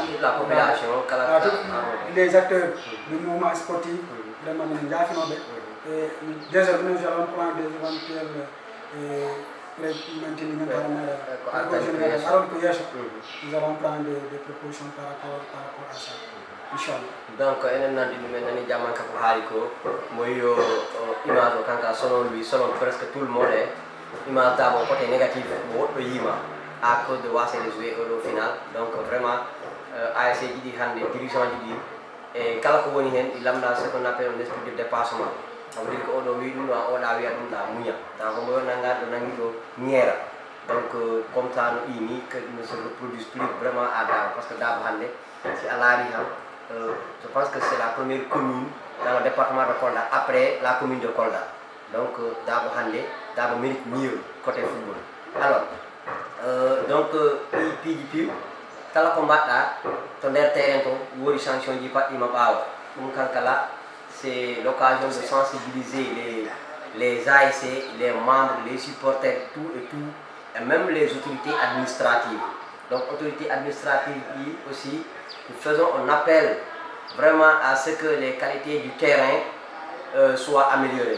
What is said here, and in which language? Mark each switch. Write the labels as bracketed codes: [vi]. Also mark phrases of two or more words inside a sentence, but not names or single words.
[fr] À tous les acteurs du mouvement sportif, vraiment nous avons fait. Et désormais nous allons prendre des éventuels nous allons prendre des propositions par rapport à ça. Inch'Allah. [ff] Donc enen nandi ɗum en nani Diamanka ko haali ko moyi yo image o kanka [fr] selon lui selon presque tout le monde image Dabo côté négatif [ff] mo woɗɗo yima [fr] à cause de [ff] wasede [fr] joué au final. Donc vraiment [ff] ASC ji ɗi hande dirigeant ji ɗi e kala ko woni hen ɗi lamda [fr] ce qu'on appelle un esprit de dépassement. Ça veut dire que [ff] oɗo wi ɗum ɗo oɗa wiya ɗum ɗa muña taw ko moyo nanga ɗo nangi ɗo ñeera. [fr] Donc comme ça [ff] no ini [fr] que ne se reproduise plus vraiment à Dabo parce que Dabo [ff] hande si a laari han [fr] je pense que c'est la première commune dans le département de Kolda après la commune de Kolda. Donc Dabo hande Dabo mérite mieux côté football. Alors donc PDP [ff] kala ko mbaɗɗa to nder terrain to wodi sanction ji paɗɗima ɓaawa ɗum kankala [fr] c'est l'occasion de sensibiliser les ASC, les membres, les supporters, tout et tout, et même les autorités administratives. Donc autorités administratives aussi, nous faisons un appel vraiment à ce que les qualités du terrain soient améliorées.